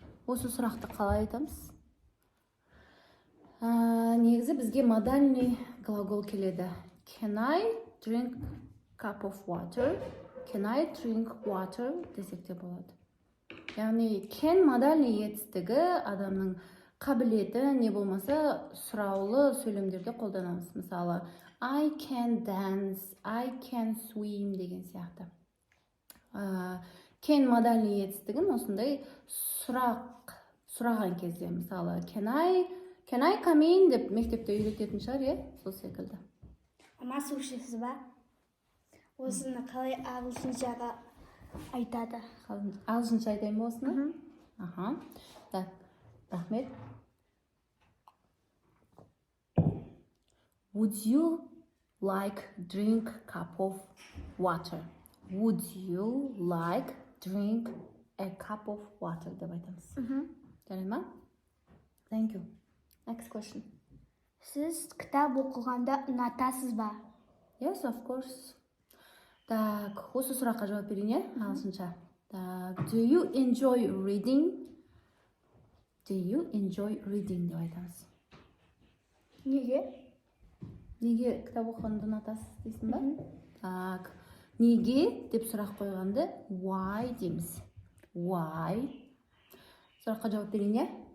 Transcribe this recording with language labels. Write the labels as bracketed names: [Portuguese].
[Kazakh] Осы сұрақты қалай айтамыз? Негізі бізге модальный глагол келеді. [English] Can I drink cup of water? Can I drink water? [Kazakh] Десек те болады. Яғни, can модальный етістігі адамның қабілеті не болмаса сұраулы сөйлемдерде қолданамыз. Мысалы, [English] I can dance, I can swim [Kazakh] деген сияқты. Can модальный етістігін осындай сұраған кезде, мысалы, [English] can I come in [Kazakh] деп мектепте үйрететін шығар, е? Сол секілді. Ама су ішесіз ба? Осыны қалай ағылшыншаға айтады? Ағылшынша айтайын ба осыны? Аха. Так, рахмет. [English] Would you like drink cup of water? Would you like drink a cup of water [Kazakh] деп айтамыз. Жарай ма? [English] Thank you. Next question. [Kazakh] Сіз кітап оқығанда ұнатасыз ба? [English] Yes, of course. [Kazakh] Так, осы сұраққа жауап берейін, е? Ағылшынша. [English] Так, do you enjoy reading? Do you enjoy reading [Kazakh] деп айтамыз. Неге? Неге кітап оқығанды ұнатасыз дейсің ба? Так, неге деп сұрақ қойғанды why дейміз. [English] Why? [Kazakh] Сұраққа жауап берейін, е?